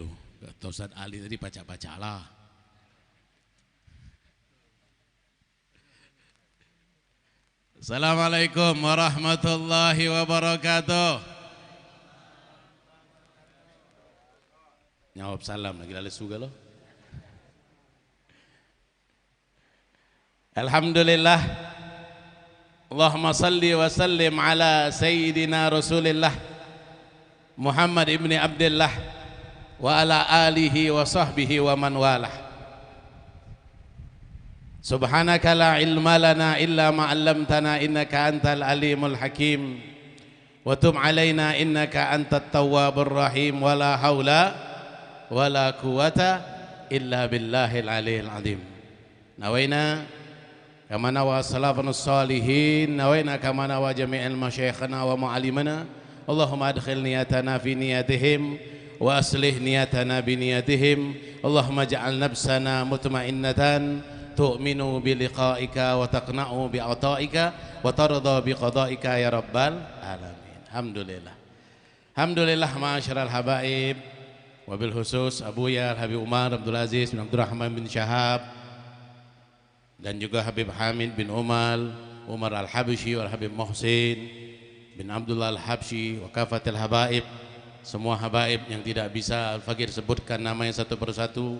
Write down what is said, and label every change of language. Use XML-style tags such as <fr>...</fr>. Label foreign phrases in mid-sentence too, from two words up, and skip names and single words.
<id>Kata Ustaz Ali tadi baca-baca lah.</id> <ar>السلام عليكم ورحمة الله وبركاته.</ar> <id>Jawab salam lagi lalu suga loh. Alhamdulillah.</id> <ar>اللهم صل وسلم على سيدنا رسول الله محمد ابن عبد الله وعلى آله وصحبه ومن والاه. سبحانك لا علم لنا إلا ما علمتنا إنك أنت العليم الحكيم وتب علينا إنك أنت التواب الرحيم ولا حول ولا قوة إلا بالله العلي العظيم. نوينا كما نوى سلف صالحين، نوينا كما نوى جميع مشايخنا ومعلمينا اللهم أدخل نيتنا في نيتهم وأصلح نيتنا بنيتهم. اللهم اجعل نفسنا مطمئنة تؤمن بلقائك وتقنع بعطائك وترضى بقضائك يا رب العالمين.</ar> <id>Alhamdulillah.</id> <ar>الحمد لله معاشر الحبائب، وبالخصوص</ar> <id>Abuya Habib Umar Abdul Aziz bin Abdurrahman bin Syahab dan juga Habib Hamid bin Umar Al-Habsyi wal Habib Muhsin bin Abdullah Al-Habsyi</id> <ar>وكافة الحبائب,</ar> <id>semua habaib yang tidak bisa Al-Fakir sebutkan namanya satu persatu.</id>